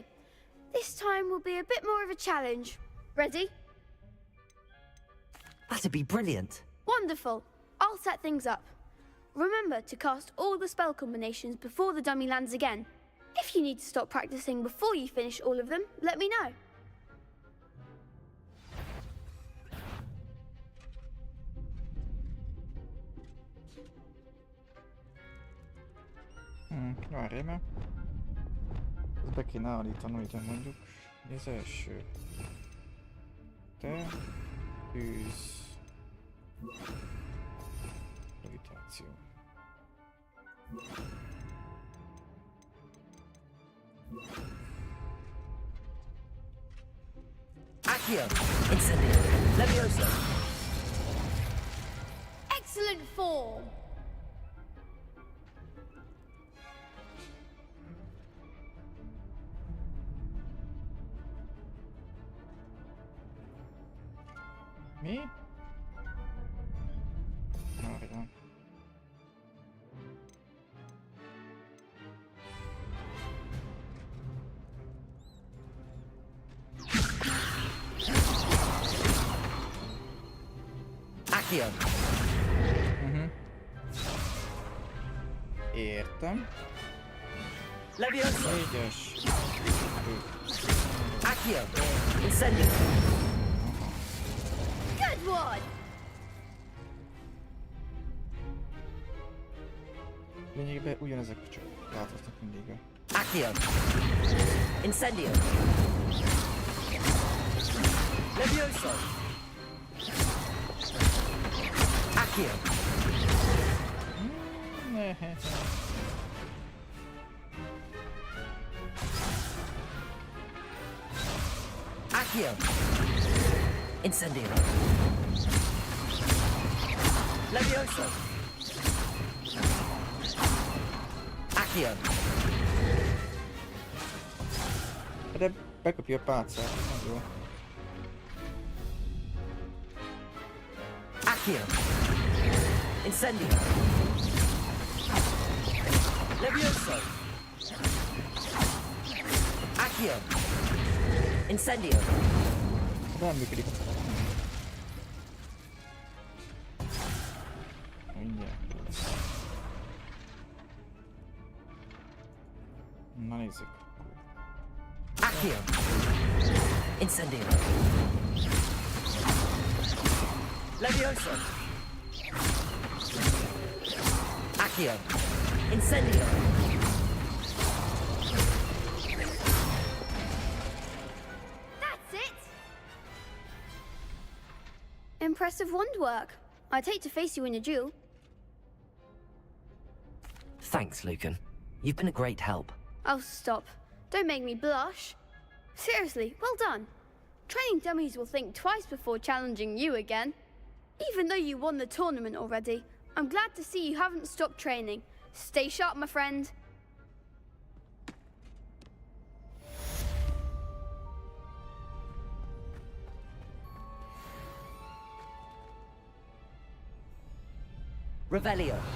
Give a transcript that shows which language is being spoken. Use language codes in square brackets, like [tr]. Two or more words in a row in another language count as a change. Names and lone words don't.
[en] This time will be a bit more of a challenge. Ready? That'd be brilliant. Wonderful. I'll set things up. Remember to cast all the spell combinations before the dummy lands again. If you need to stop practicing before you finish all of them, let me know. [hu] Várjál már. Ezt be kéne állítanom ide mondjuk. Mi az első? Te, tűz, gravitáció. [en] Accio! Incendio! Levioso! Excellent form! [hu] Mi? Várjál. [en] Accio! [hu] Értem. [en] Levioso! [hu] Négyes. [en] Accio! Incendio! Good one! [hu] Lényegében ugyanezek, csak változtak mindig. [en] Accio! Incendio! Levioso! Accio! Accio! Incendio! Levioso! Accio! [hu] De bekapja a pálcát, nem jó. [en] Accio! Incendio! Levioso! Accio! Incendio! [hu] Nem működik. Mindjárt. Na nézzük. [en] Accio! Incendio! Levioso! Accio! Incendio! That's it! Impressive wand work. I'd hate to face you in a duel. Thanks, Lucan. You've been a great help. Oh, stop. Don't make me blush. Seriously, well done. Training dummies will think twice before challenging you again. Even though you won the tournament already, I'm glad to see you haven't stopped training. Stay sharp, my friend. Revelio.